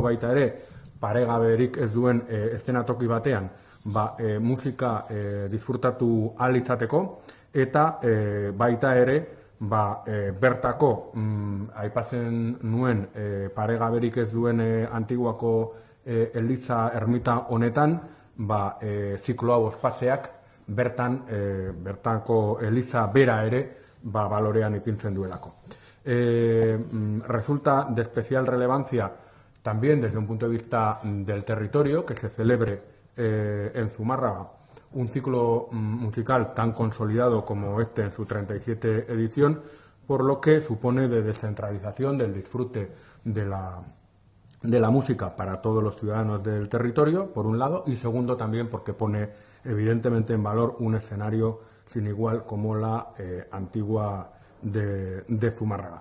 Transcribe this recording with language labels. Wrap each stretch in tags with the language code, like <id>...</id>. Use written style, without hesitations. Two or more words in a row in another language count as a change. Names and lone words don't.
<eu>baita ere paregaberik ez duen eszenatoki batean musika disfrutatu ahal izateko eta baita ere bertako aipatzen nuen paregaberik ez duen Antiguako Eliza ermita honetan ziklo hau ospatzeak bertako Eliza bera ere balorean ipintzen duelako.</eu> <es>Resulta de especial relevancia también desde un punto de vista del territorio, que se celebre en Zumárraga un ciclo musical tan consolidado como este en su 37 edición, por lo que supone de descentralización del disfrute de la música para todos los ciudadanos del territorio, por un lado, y segundo también porque pone evidentemente en valor un escenario sin igual como la Antigua de Zumárraga.</es>